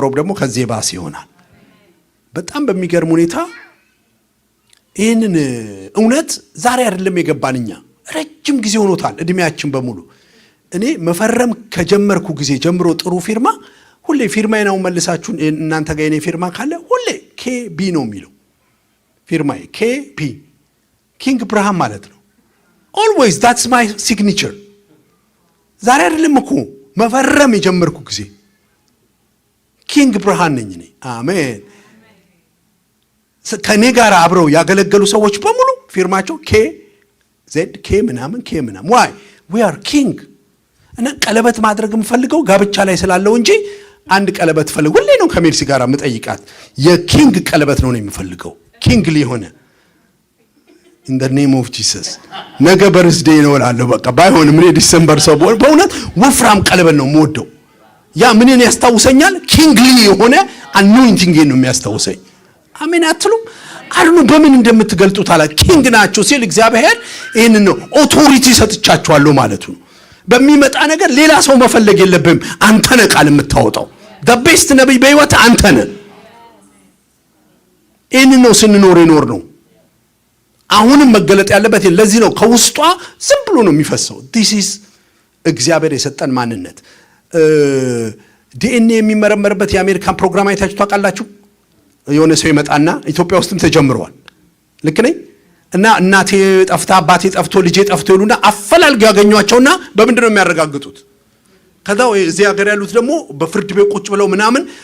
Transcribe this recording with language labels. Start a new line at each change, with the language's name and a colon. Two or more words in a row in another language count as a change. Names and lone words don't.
Amharic: ሮብ ደግሞ ከዚህ ባስ ይሆናል። በጣም በሚገርም ሁኔታ ይህንን እውነት ዛሬ አይደለም የገባንኛ ረጅም ጊዜ ሆኖታል እድሜያችን በሙሉ። እኔ መፈረም ከጀመርኩ ጊዜ ጀምሮ ጥሩ ፊርማ ሁሌ ፊርማዬ ነው። መልሳችሁ እናንተ ጋር የኔ ፊርማ ካለ ሁሌ KB ነው የሚለው ፊርማዬ KB ኪንግ ብርሃን ማለት ነው።
English: always that's my signature።
Amharic: ዛሬ አይደለም እኮ መፈረም የጀመርኩ ጊዜ ኪንግ ብርሃን ነኝ እኔ። አሜን። ከኔ ጋር አብረው ያገለገሉ ሰዎች በሙሉ ፊርማቸው KZK ምናምን
English: why we are king
Amharic: እና ቀለበት ማድረግ የምፈልገው ጋብቻ ላይ ስላለው እንጂ አንድ ቀለበት ፈልግ ሁሌ ነው ከሜርሲ ጋር የምጠይቃት የኪንግ ቀለበት ነው የምፈልገው ኪንግሊ ሆነ
English: in the name of Jesus
Amharic: ነገ በርዝዴ ነው እላለሁ በቃ ባይሆን ምን ዲሴምበር ሰው በእውነት ወፍራም ቀለበት ነው የምወደው ያ ምንን ያስታውሰኛል ኪንግሊ የሆነ anointing ነው የሚያስታውሰኝ አሜን አትሉም አሁን በምን እንደምትገልጡት አላ ኪንግ ናችሁ ሲል እግዚአብሔር ይሄንን ነው ኦቶሪቲ ሰጥቻችኋለሁ ማለት ነው በሚመጣ ነገር ሌላ ሰው መፈለግ የለብም አንተ ነህ ቃል የምታወጣው
English: the best
Amharic: ነብይ በህይወት አንተ ነህ ይሄንን ነው ስንኖር ነው አሁንም መገለጥ ያለበት ለዚህ ነው ከውስጧ ዝም ብሎ ነው የሚፈሰው
English: this is
Amharic: እግዚአብሔር የሰጠን ማንነት ዲኤንኤ የሚመረመርበት የአሜሪካን ፕሮግራም አይታችሁ ታውቃላችሁ የሆነ ሰው ይመጣና ኢትዮጵያ ውስጥም ተጀምሯል ልክ ነኝ እና እናቴ ጠፍታ አባቴ ጠፍቶ ልጄ ጠፍቶ ይሉና አፈላልገው ያገኙአቸውና በምንድን ነው የሚያረጋግጡት ከዛው እዚህ ሀገር ያሉት ደግሞ በፍርድ ቤት ቁጭ ብለው ምናምን